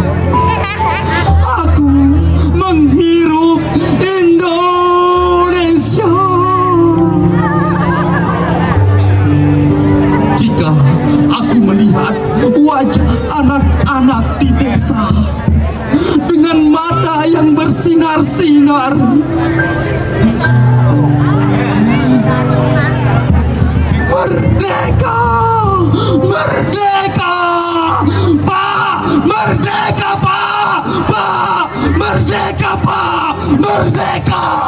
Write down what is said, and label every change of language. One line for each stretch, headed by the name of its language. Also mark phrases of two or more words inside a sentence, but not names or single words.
Indonesian: Aku menghirup Indonesia. Jika aku melihat wajah anak-anak di desa dengan mata yang bersinar-sinar, merdeka, merdeka, Pak, merdeka, Pak, Pak, merdeka, Pak, merdeka.